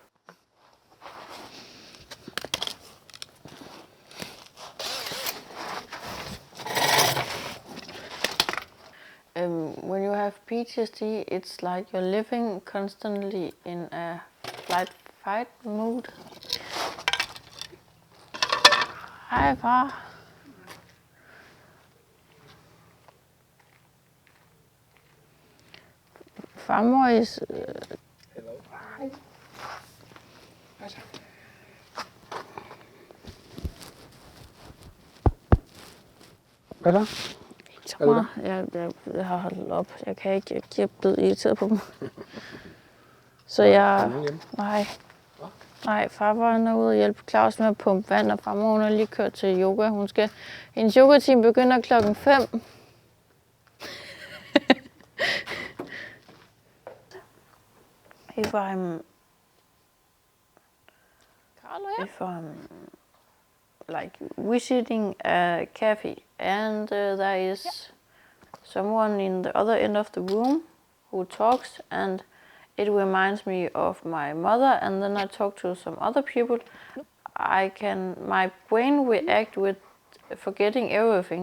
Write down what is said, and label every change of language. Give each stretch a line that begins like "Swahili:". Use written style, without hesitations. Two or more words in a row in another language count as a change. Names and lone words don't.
English: When you have PTSD, it's like you're living constantly in a flight-fight mood. Hi, far. Farmor is... Hello. Hi.
Danish: Hvad der? Så meget. Jeg har holdt op. Jeg kan ikke. Jeg er blevet irriteret på dem. Så jeg... Nej, far var ude og hjælpe Claus med at pumpe vand, og farmor hun har lige kørt til yoga. Hendes yogatime begynder klokken 5.
English: If I'm like visiting a cafe and there is someone in the other end of the room who talks, and it reminds me of my mother, and then I talk to some other people, my brain react with forgetting everything.